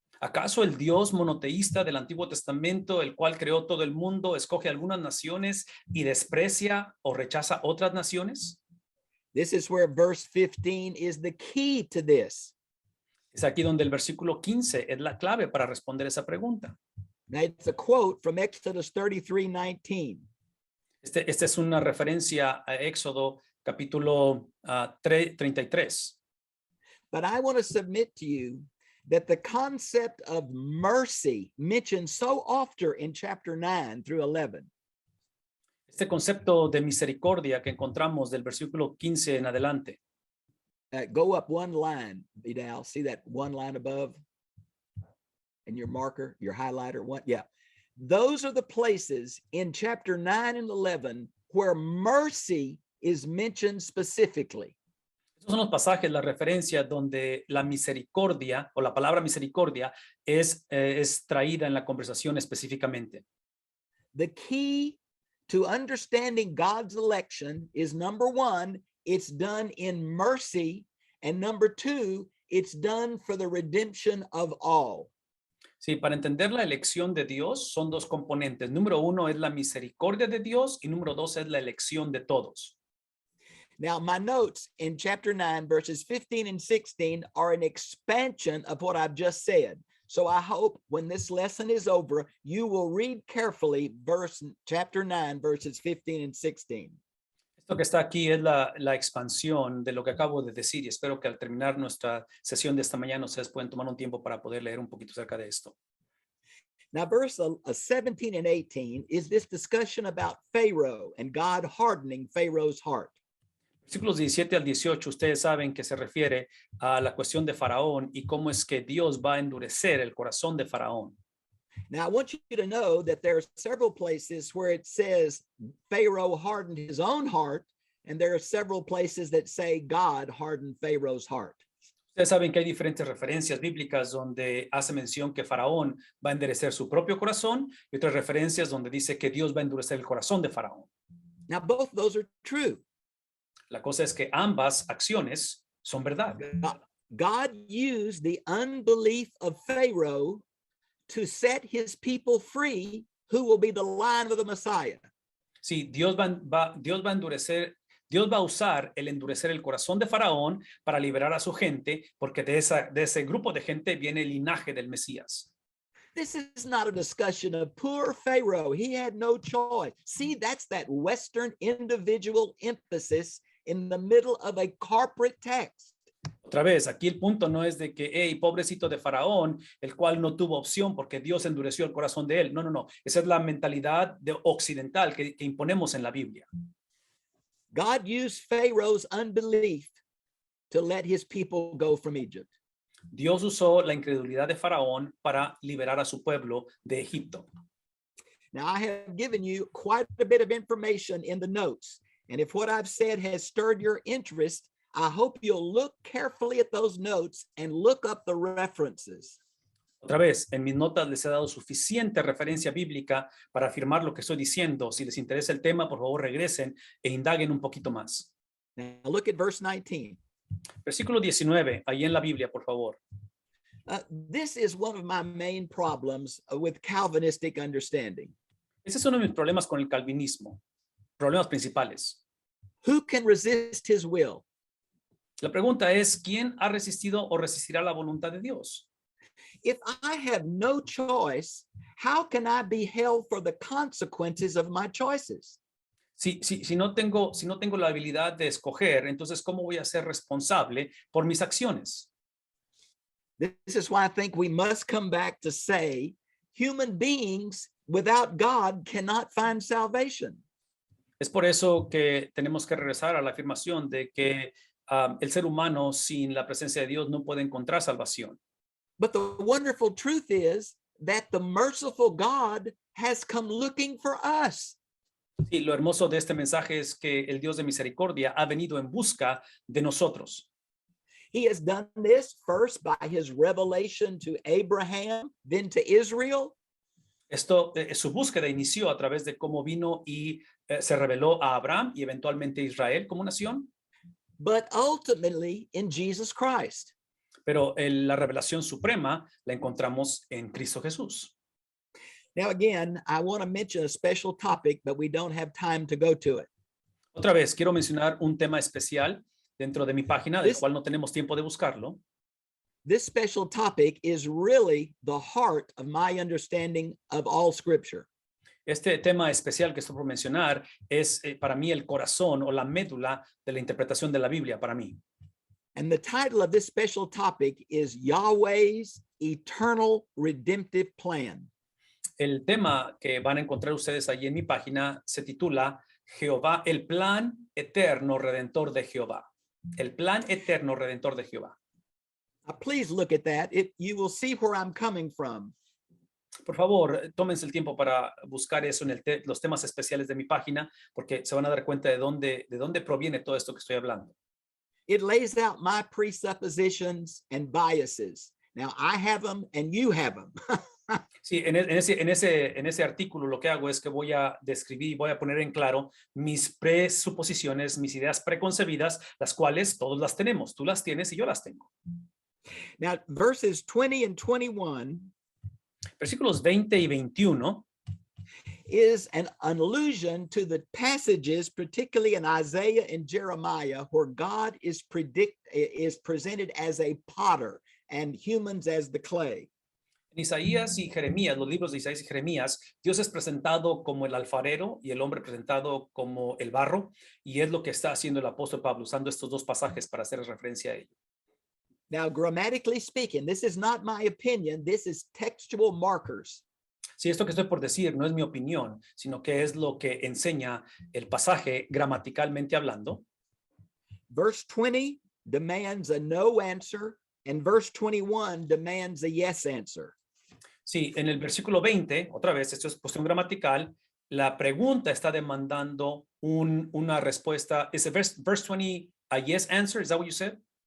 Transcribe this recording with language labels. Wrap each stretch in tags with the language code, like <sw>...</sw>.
<es>¿Acaso el Dios monoteísta del Antiguo Testamento, el cual creó todo el mundo, escoge algunas naciones y desprecia o rechaza otras naciones?</es> <en>This is where verse 15 is the key to this.</en> <es>Es aquí donde el versículo 15 es la clave para responder esa pregunta.</es> <en>Now, it's a quote from Exodus 33:19.</en> <es>Esta es una referencia a Éxodo capítulo 33.</es> <en>But I want to submit to you that the concept of mercy mentioned so often in chapter 9 through 11</en> <es>Este concepto de misericordia que encontramos del versículo 15 en adelante.</es> <en>Go up one line, Vidal. See that one line above? And your marker, your highlighter, one, yeah. Those are the places in chapter 9 and 11 where mercy is mentioned specifically.</en> <es>Estos son los pasajes, la referencia donde la misericordia o la palabra misericordia es traída en la conversación específicamente.</es> <en>The key to understanding God's election is, number one, it's done in mercy, and number two, it's done for the redemption of all.</en> <es>Sí, para entender la elección de Dios son dos componentes. Número uno es la misericordia de Dios y número dos es la elección de todos.</es> <en>Now, my notes in chapter 9, verses 15 and 16 are an expansion of what I've just said. So I hope when this lesson is over, you will read carefully chapter 9, verses 15 and 16.</en> <es>Esto que está aquí es la expansión de lo que acabo de decir y espero que al terminar nuestra sesión de esta mañana ustedes pueden tomar un tiempo para poder leer un poquito acerca de esto.</es> <en>Now, verse 17 and 18 is this discussion about Pharaoh and God hardening Pharaoh's heart.</en> <es>Versículos 17 al 18, ustedes saben que se refiere a la cuestión de Faraón y cómo es que Dios va a endurecer el corazón de Faraón.</es> <en>Now, I want you to know that there are several places where it says Pharaoh hardened his own heart, and there are several places that say God hardened Pharaoh's heart.</en> <es>Ustedes saben que hay diferentes referencias bíblicas donde hace mención que Faraón va a endurecer su propio corazón y otras referencias donde dice que Dios va a endurecer el corazón de Faraón.</es> <en>Now, both those are true.</en> <es>La cosa es que ambas acciones son verdad.</es> <en>God used the unbelief of Pharaoh to set his people free, who will be the line of the Messiah.</en> <es>Sí, Dios va a usar el endurecer el corazón de Faraón para liberar a su gente, porque de ese grupo de gente viene el linaje del Mesías.</es> <en>This is not a discussion of poor Pharaoh. He had no choice. See, that's that Western individual emphasis in the middle of a corporate text.</en> <es>Otra vez, aquí el punto no es de que, hey, pobrecito de Faraón, el cual no tuvo opción porque Dios endureció el corazón de él. No, no, no. Esa es la mentalidad occidental que imponemos en la Biblia.</es> <en>God used Pharaoh's unbelief to let his people go from Egypt.</en> <es>Dios usó la incredulidad de Faraón para liberar a su pueblo de Egipto.</es> <en>Now, I have given you quite a bit of information in the notes, and if what I've said has stirred your interest, I hope you'll look carefully at those notes and look up the references.</en> <es>Otra vez, en mis notas les he dado suficiente referencia bíblica para afirmar lo que estoy diciendo. Si les interesa el tema, por favor regresen e indaguen un poquito más.</es> <en>Now, look at verse 19.</en> <es>Versículo 19, ahí en la Biblia, por favor.</es> <en>This is one of my main problems with Calvinistic understanding.</en> <es>Ese es uno de mis problemas con el calvinismo, problemas principales.</es> <en>Who can resist his will?</en> <es>La pregunta es, ¿quién ha resistido o resistirá la voluntad de Dios?</es> <en>If I have no choice, how can I be held for the consequences of my choices?</en> <es>Si no tengo la habilidad de escoger, entonces, ¿cómo voy a ser responsable por mis acciones?</es> <en>This is why I think we must come back to say human beings without God cannot find salvation.</en> <es>Es por eso que tenemos que regresar a la afirmación de que el ser humano sin la presencia de Dios no puede encontrar salvación.</es> <en>But the wonderful truth is that the merciful God has come looking for us.</en> <es>Sí, lo hermoso de este mensaje es que el Dios de misericordia ha venido en busca de nosotros.</es> <en>He has done this first by his revelation to Abraham, then to Israel.</en> <es>Su búsqueda inició a través de cómo vino y se reveló a Abraham y eventualmente a Israel como nación.</es> <en>But ultimately in Jesus Christ.</en> <es>Pero la revelación suprema la encontramos en Cristo Jesús.</es> <en>Now, again, I want to mention a special topic, but we don't have time to go to it.</en> <es>Otra vez, quiero mencionar un tema especial dentro de mi página, del cual no tenemos tiempo de buscarlo.</es> <en>This special topic is really the heart of my understanding of all Scripture.</en> <es>Este tema especial que estoy por mencionar es para mí el corazón o la médula de la interpretación de la Biblia para mí.</es> <en>And the title of this special topic is Yahweh's Eternal Redemptive Plan.</en> <es>El tema que van a encontrar ustedes allí en mi página se titula Jehová, el plan eterno redentor de Jehová. El plan eterno redentor de Jehová.</es> <en>Please look at that. You will see where I'm coming from.</en> <es>Por favor, tómense el tiempo para buscar eso en los temas especiales de mi página, porque se van a dar cuenta de dónde proviene todo esto que estoy hablando.</es> <en>It lays out my presuppositions and biases. Now, I have them and you have them.</en> <es>Sí, en ese artículo lo que hago es que voy a describir y voy a poner en claro mis presuposiciones, mis ideas preconcebidas, las cuales todos las tenemos. Tú las tienes y yo las tengo.</es> <en>Now, verses 20 and 21</en> <es>versículos 20 y 21</es> <en>is an allusion to the passages, particularly in Isaiah and Jeremiah, where God is presented as a potter and humans as the clay.</en> <es>En Isaías y Jeremías, los libros de Isaías y Jeremías, Dios es presentado como el alfarero y el hombre presentado como el barro, y es lo que está haciendo el apóstol Pablo, usando estos dos pasajes para hacer referencia a ello.</es> <en>Now, grammatically speaking, this is not my opinion, this is textual markers.</en> <es>Sí, esto que estoy por decir no es mi opinión, sino que es lo que enseña el pasaje gramaticalmente hablando.</es> <en>Verse 20 demands a no answer, and verse 21 demands a yes answer.</en> <es>Sí, en el versículo 20, otra vez, esto es cuestión gramatical, la pregunta está demandando una respuesta.</es> <en>Is it verse 20 a yes answer? Is that what you said?</en>